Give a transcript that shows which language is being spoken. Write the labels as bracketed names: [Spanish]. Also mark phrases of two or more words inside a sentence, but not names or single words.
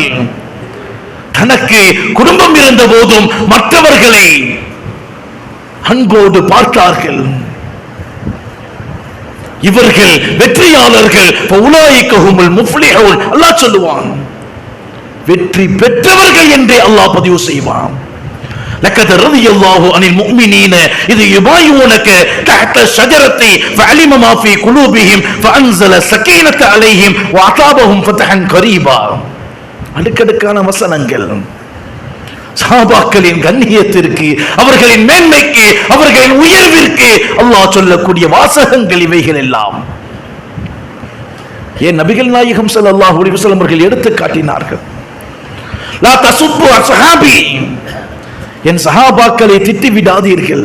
[Tamil] தனக்கு குடும்பம் இருந்த போதும் மற்றவர்களை அன்போடு பார்த்தார்கள். இவர்கள் வெற்றியாளர்கள். அல்லாஹ் சொல்லுவான், வெற்றி பெற்றவர்கள் என்றே அல்லாஹ் பதிவு செய்வான். [Arabic] لقد رضي الله عن المؤمنين إذ يبايعونك تحت الشجرة فعلم ما في قلوبهم فأنزل السكينة عليهم وأثابهم فتحا قريبا. [Tamil] அடுக்கடுக்கான வசனங்கள் சஹாபாக்களின் கண்ணியத்திற்கு, அவர்களின் மேன்மைக்கு, அவர்களின் உயர்விற்கு அல்லாஹ் சொல்லக்கூடிய வாசகங்கள் இவைகள் எல்லாம். ஏன் நபிகள் நாயகம் [Arabic] صلى الله عليه وسلم [Tamil] அவர்கள் எடுத்து காட்டினார்கள், [Arabic] لا تسبوا أصحابي, [Tamil] என் சஹாபாக்களை திட்டி விடாதீர்கள்.